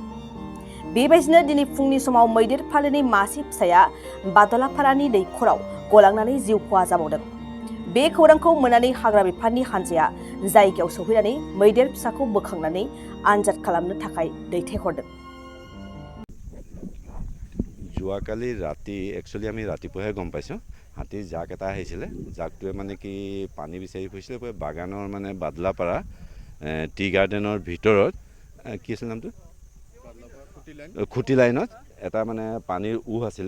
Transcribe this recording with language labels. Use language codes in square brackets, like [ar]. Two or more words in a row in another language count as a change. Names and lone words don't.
[brx] बेबायदिनो दिनै फुंनि समाव मैदेर फालोनि मासे फिसाया बादलापारानि दैखराव गलांनानै जिउ खहा जाबावदों। बे खौरांखौ मोननानै हाग्रा बिफाननि हानजाया जायगायाव सौफैनानै मैदेर फिसाखौ बोखांनानै आनजाद खालामनो थाखाय दैथायहरदों। [as] যোৱাকালি ৰাতি একচুৱেলি আমি ৰাতিপুৱাহে গম পাইছোঁ হাতীৰ জাক এটা আহিছিলে। জাকটোৱে মানে কি পানী বিচাৰি ফুৰিছিলে বাগানৰ মানে বাদলাপাৰা টি গাৰ্ডেনৰ ভিতৰত কি আছিল নামটো খুটি লাইনত এটা মানে পানীৰ উহ আছিলে।